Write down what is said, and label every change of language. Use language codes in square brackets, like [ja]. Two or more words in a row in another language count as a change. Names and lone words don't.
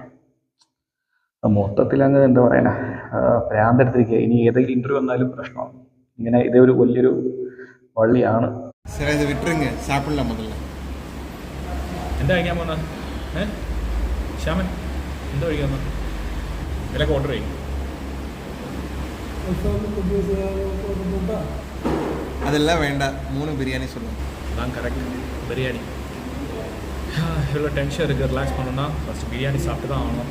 [ml] മൊത്തത്തിൽ അങ്ങ് എന്താ പറയുക ഭ്രാന്തെടുത്തിരിക്കുക. ഇനി ഏതെങ്കിലും ഇൻ്റർവ്യൂ വന്നാലും പ്രശ്നമാണ്. ഇങ്ങനെ ഇതേ ഒരു വലിയൊരു വള്ളിയാണ്. എന്താ കഴിക്കാൻ പോകുന്ന ശ്യാമൻ? എന്താ കഴിക്കാൻ പോകുന്നത്? ഇതിലൊക്കെ ഓർഡർ ചെയ്യും. [ta] அதெல்லாம் வேண்டாம், 3 பிரியாணி சொல்லுங்கள். அதான் கரெக்ட், பிரியாணி. இவ்வளோ டென்ஷன் இருக்குது, ரிலாக்ஸ் பண்ணணும்னா ஃபஸ்ட்டு பிரியாணி சாப்பிட்டு தான் ஆகணும்.